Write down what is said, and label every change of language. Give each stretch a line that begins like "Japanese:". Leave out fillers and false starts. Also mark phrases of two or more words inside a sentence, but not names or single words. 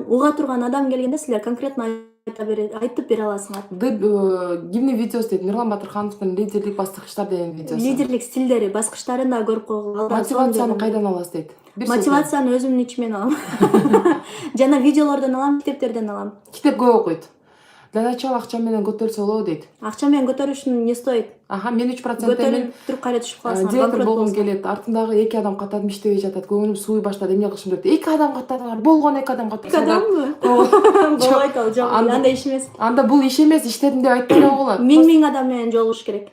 Kyrgyz: Уга турган адам келгенде силер конкретно айтып бере аласыңар. Кимдин видеосу дейт? Мирлан Батырхановдун лидерлик баскычтар деген видеосу. Лидерлик стилдери, баскычтарын да көрүп койгула. Мотивацияны кайдан аласыз дейт? Мотивацияны өзүмдүн ичимен алам. Жана видеолордон алам, китептерден алам. Китеп көп окуйт.
Russian: Для начала
Kyrgyz: акча менен көтөрүлсө болобу дейт. Акча менен көтөрүшүн
Russian: не стоит?
Kyrgyz: Мен 3% көтөрүп туруп кайра түшүп каласың. директор болгум келет. Артымдагы 2 адам каттадым, иштебей жатат. Көңүлүм сууй баштады. Эмне кылышым керек? 2 адам каттадыңар. Болгон 2 адам каттадыңар. 2 адамбы? Болбойт ал, жок. Анда иш эмес. Анда бул иш эмес, иштедим деп айтпай эле койгула. 1000 адам менен жолугуш керек.